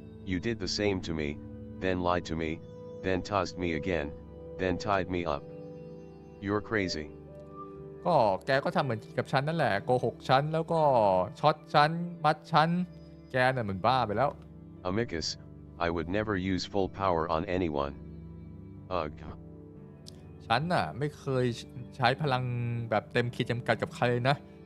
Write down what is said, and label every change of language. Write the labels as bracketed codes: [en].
[en] You did the same to me, then lied to me, then tossed me again, then tied me up. You're crazy. [th] ก็แกก็ทำเหมือนกับฉันนั่นแหละโกหกฉันแล้วก็ช็อตฉันมัดฉันแกน่ะเหมือนบ้าไปแล้ว [en] Amicus, I would never use full power on anyone. Ugh. [th] ฉันน่ะไม่เคยใช้พลังแบบเต็มขีดจำกัดกับใครเลยนะ